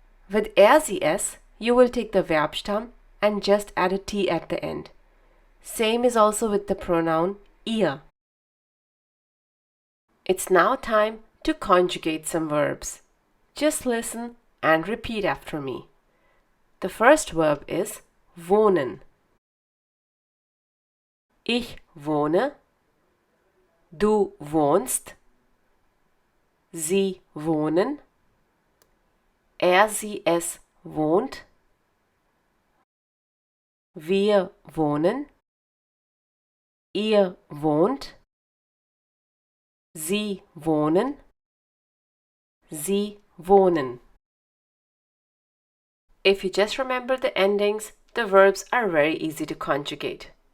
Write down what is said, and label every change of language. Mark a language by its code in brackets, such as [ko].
[en] With er, sie, es, you will take the Verbstamm and just add a t at the end. Same is also with the pronoun ihr. It's now time to conjugate some verbs. Just listen and repeat after me. The first verb is wohnen. [de] Ich wohne, du wohnst, sie wohnen, er, sie, es wohnt, wir wohnen, ihr wohnt, sie wohnen, sie wohnen. [en] If you just remember the endings, the verbs are very easy to conjugate.